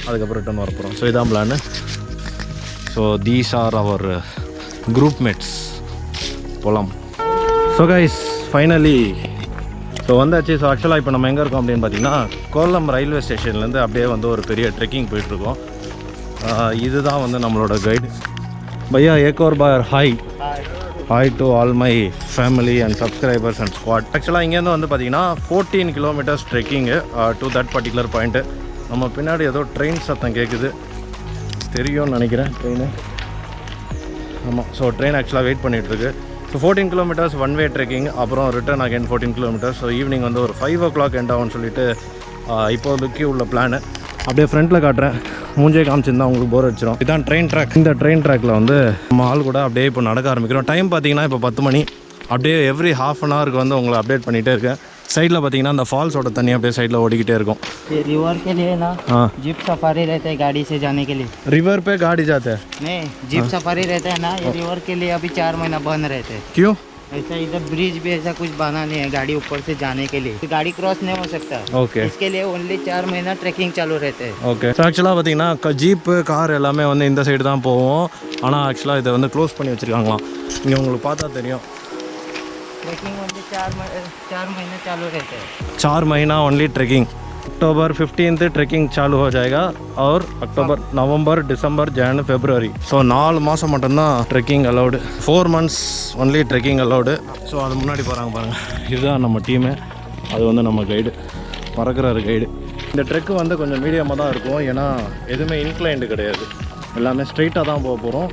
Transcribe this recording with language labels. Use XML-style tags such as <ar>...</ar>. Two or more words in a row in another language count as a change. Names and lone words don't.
<ta>அதுக்கப்புறம் ரிட்டர்ன் வர போகிறோம். ஸோ இதான் பிளான்.</ta> <en>so these are our group mates.</en> <ta>போகலாம்.</ta> <en>so guys, finally so</en> <ta>வந்தாச்சு. ஸோ ஆக்சுவலாக இப்போ நம்ம எங்கே இருக்கோம் அப்படின்னு பார்த்தீங்கன்னா கோலம் ரயில்வே ஸ்டேஷன்லேருந்து அப்படியே வந்து ஒரு பெரிய ட்ரெக்கிங் போயிட்டுருக்கோம். இதுதான் வந்து நம்மளோட கைடு.</ta> <hi>भैया एक और बार</hi> <en>hi to all my family and subscribers and squad.</en> <ta>ஆக்சுவலாக இங்கேருந்து வந்து பார்த்தீங்கன்னா 14</ta> <en>kilometers trekking to that particular point.</en> <ta>நம்ம பின்னாடி ஏதோ ட்ரெயின் சத்தம் கேட்குது, தெரியும்னு நினைக்கிறேன் ட்ரெயின். ஆமாம்,</ta> <en>so train actually wait</en> <ta>பண்ணிகிட்ருக்கு.</ta> <en>so 14 kilometers one way trekking, அப்புறம் return again 14 kilometers. so evening</en> <ta>வந்து ஒரு 5 o'clock எண்ட் ஆகும்னு சொல்லிட்டு இப்போதைக்கு உள்ள பிளானு. அப்படியே ஃப்ரண்ட்டில் காட்டுறேன், மூஞ்சே காமிச்சிருந்தா உங்களுக்கு போர் அடிச்சிடும். இதுதான்</ta> <en>train track.</en> <ta>இந்த</ta> <en>train track</en> <ta>வந்து நம்ம ஆள் கூட அப்படியே இப்போ நடக்க ஆரம்பிக்கிறோம். டைம் பார்த்தீங்கன்னா இப்போ 10 மணி. அப்படியே</ta> <en>every ½ an hour</en> <ta>வந்து உங்களை அப்டேட் பண்ணிகிட்டே இருக்கேன். சைடில் பார்த்தீங்கன்னா அந்த ஃபால்ஸோட தண்ணி அப்படியே சைடில் ஓடிக்கிட்டே இருக்கும்.</ta> <hi>रिवर के लिए ना</hi> <en>jeep safari</en> <hi>रहता है गाड़ी से जाने के लिए. रिवर पे गाड़ी जाते हैं? नहीं,</hi> <en>jeep safari</en> <hi>रहता है ना, ये रिवर के लिए अभी 4 महीना बंद रहते हैं. क्यों? ऐसा इधर ब्रिज भी ऐसा कुछ बना नहीं है गाड़ी ऊपर से जाने के लिए. गाड़ी क्रॉस नहीं हो सकता. ओके. इसके लिए ओनली 4 महीना ट्रैकिंग चालू रहते हैं.</hi> <ta>ஓகே. ஸோ ஆக்சுவலாக பார்த்தீங்கன்னா ஜீப்பு கார் எல்லாமே வந்து இந்த சைடு தான் போவோம். ஆனால் ஆக்சுவலாக இதை வந்து க்ளோஸ் பண்ணி வச்சுருக்காங்களாம். இங்கே உங்களுக்கு பார்த்தா தெரியும்.</ta> <hi>ट्रैकिंग ओनली 4 महीने चालू रहते हैं. 4 महीना ओनली ट्रैकिंग. अक्टूबर 15 ट्रैकिंग चालू हो जाएगा और अक्टूबर नवंबर डिसंबर जैन फेब्रुवरी.</hi> <ta>ஸோ 4 மாதம் மட்டும்தான்</ta> <en>trekking allowed.</en> <ta>4</ta> <en>months only trekking allowed.</en> <ta>ஸோ அது முன்னாடி போகிறாங்க பாருங்கள், இதுதான் நம்ம டீமு. அது வந்து நம்ம கைடு, பறக்கிறாரு கைடு. இந்த ட்ரெக்கு வந்து கொஞ்சம் மீடியமாக தான் இருக்கும், ஏன்னா எதுவுமே இன்க்ளைண்டு கிடையாது, எல்லாமே ஸ்ட்ரைட்டாக தான் போக போகிறோம்.</ta>